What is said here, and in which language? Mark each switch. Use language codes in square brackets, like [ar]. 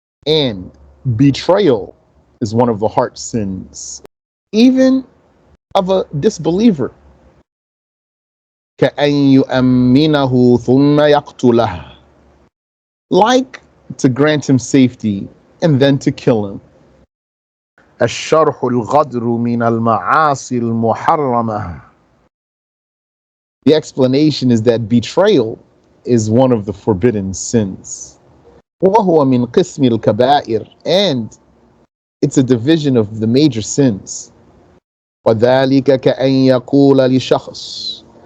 [en] And betrayal is one of the heart sins, even of a disbeliever. [ar] كَأَن يُؤَمِّنَهُ ثُمَّ يَقْتُلَهُ. [en] Like to grant him safety and then to kill him. [ar] الشرح الغدر من المعاصي المحرمة. [en] The explanation is that betrayal is one of the forbidden sins. [ar] وهو من قسم الكبائر, [en] and it's a division of the major sins. [ar] وذلك كأن يقول لشخص.